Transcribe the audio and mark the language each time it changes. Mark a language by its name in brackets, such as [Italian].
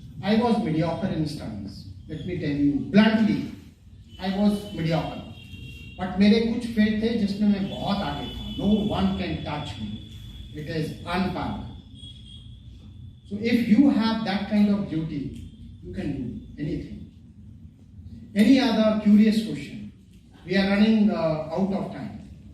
[English] I was mediocre in studies. Let me tell you bluntly, I was mediocre. [Hindi] But मेरे कुछ fate थे जिसमें मैं बहुत आगे था. [English] No one can touch me. It is unparalleled. So if you have that kind of duty, you can do anything. Any other curious question? We are running out of time.